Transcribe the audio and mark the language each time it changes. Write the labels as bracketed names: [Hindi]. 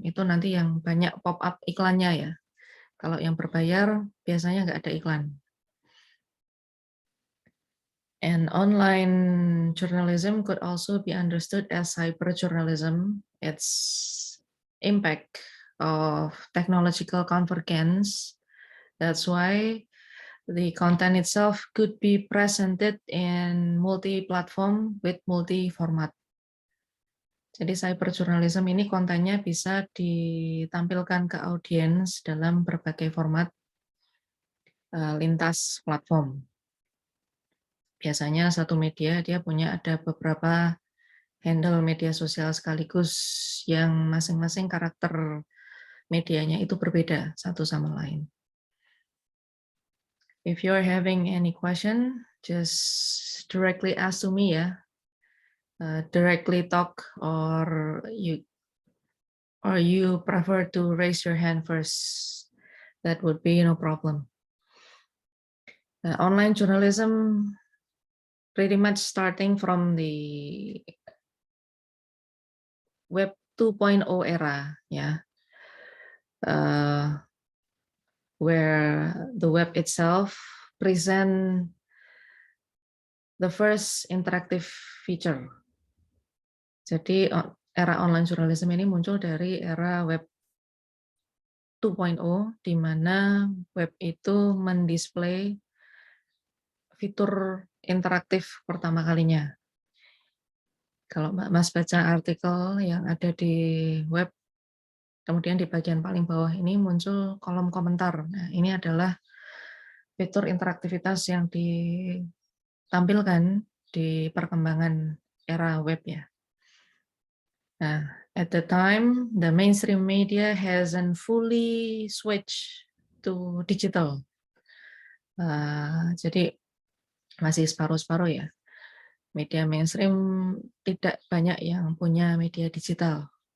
[Indonesian] Itu nanti yang banyak pop-up iklannya ya. Kalau yang berbayar, biasanya nggak ada iklan. [English] And online journalism could also be understood as hyperjournalism. Its impact of technological convergence. That's why the content itself could be presented in multi-platform with multi-format. [Indonesian] Jadi cyberjournalism ini kontennya bisa ditampilkan ke audiens dalam berbagai format lintas platform. Biasanya satu media dia punya ada beberapa handle media sosial sekaligus yang masing-masing karakter medianya itu berbeda satu sama lain. [English] If you're having any question, just directly ask to me ya. Directly talk or you prefer to raise your hand first. That would be no problem. Online journalism pretty much starting from the Web 2.0 era, yeah, where the web itself present the first interactive feature. [Indonesian] Jadi era online journalism ini muncul dari era Web 2.0, di mana web itu mendisplay fitur interaktif pertama kalinya. Kalau Mbak Mas baca artikel yang ada di web, kemudian di bagian paling bawah ini muncul kolom komentar. Nah, ini adalah fitur interaktivitas yang ditampilkan di perkembangan era web ya. [English] Nah, at the time, the mainstream media hasn't fully switched to digital. [Indonesian] Jadi masih separuh-separuh ya. Media mainstream tidak banyak yang punya media digital.